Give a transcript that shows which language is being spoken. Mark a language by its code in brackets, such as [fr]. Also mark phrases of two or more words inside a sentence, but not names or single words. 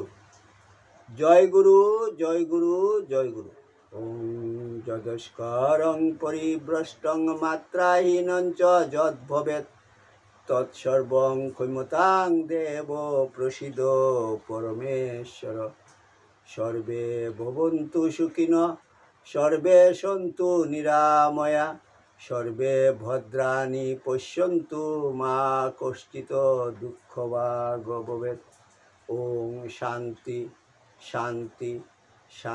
[bn] জয় গুরু, জয় গুরু, জয় গুরু। [sa] ওম যদস্করং পরিভ্রষ্টং মাত্রাহীনং চ যদ্ভবেৎ তৎসর্বং ক্ষমতাং দেব প্রসীদ পরমেশ্বর। সর্বে ভবন্তু সুখিনঃ, সর্বে সন্তু নিরাময়া, সর্বে ভদ্রাণি পশ্যন্তু মা কশ্চিৎ দুঃখভাগ ভবেৎ। ওম শান্তি শান্তি শান্তি।